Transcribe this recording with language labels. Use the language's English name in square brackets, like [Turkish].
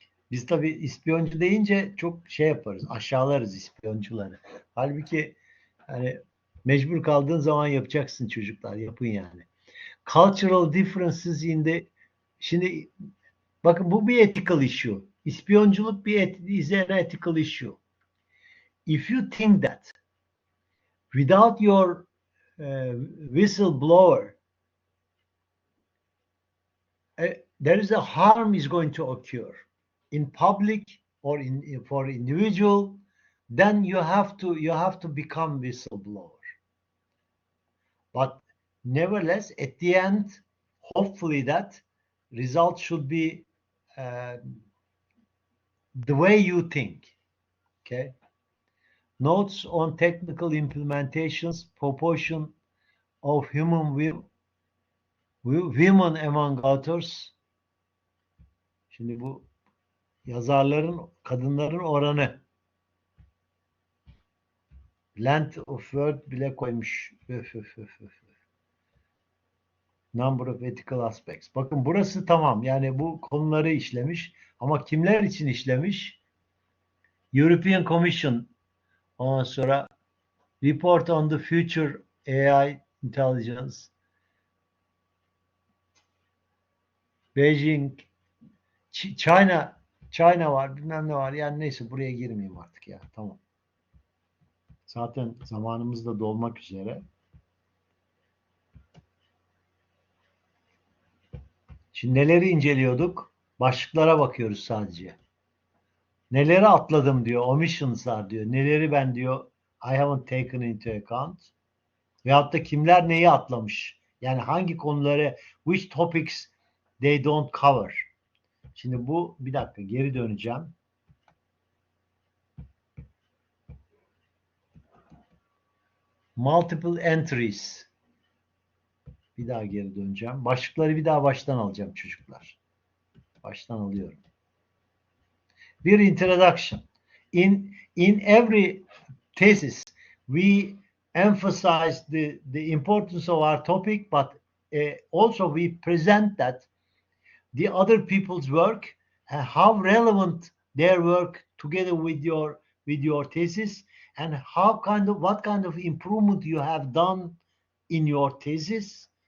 [Turkish] Biz tabii ispiyoncu deyince çok şey yaparız, aşağılarız ispiyoncuları. Halbuki hani mecbur kaldığın zaman yapacaksın çocuklar, yapın yani. [English] Cultural differences in the [Turkish] şimdi bakın bu bir [English] ethical issue. İspiyonculuk is an ethical issue. If you think that without your whistleblower there is a harm is going to occur in public or for individual, then you have to become whistleblower. But nevertheless, at the end, hopefully that result should be the way you think. Okay. Notes on technical implementations, proportion of women among authors. [Turkish] Şimdi bu yazarların, kadınların oranı. [English] Length of word [Turkish] bile koymuş. Öf, öf, öf, öf. [English] Number of ethical aspects. [Turkish] Bakın burası tamam. Yani bu konuları işlemiş. Ama kimler için işlemiş? [English] European Commission. [Turkish] Ondan sonra [English] Report on the Future AI Intelligence. [Turkish] Beijing. China var. Bilmem ne var. Yani neyse buraya girmeyeyim artık ya. Tamam. Zaten zamanımız da dolmak üzere. Şimdi neleri inceliyorduk? Başlıklara bakıyoruz sadece. Neleri atladım diyor. Omissions'lar diyor. Neleri ben diyor [English] I haven't taken into account. [Turkish] Veyahut da kimler neyi atlamış. Yani hangi konuları [English] which topics they don't cover. [Turkish] Şimdi bu bir dakika geri döneceğim. Multiple entries. Bir daha geri döneceğim. Başlıkları bir daha baştan alacağım çocuklar. Baştan alıyorum. Bir introduction. [English] In every thesis we emphasize the importance of our topic, but also we present that the other people's work, how relevant their work together with your thesis, and what kind of improvement you have done in your thesis.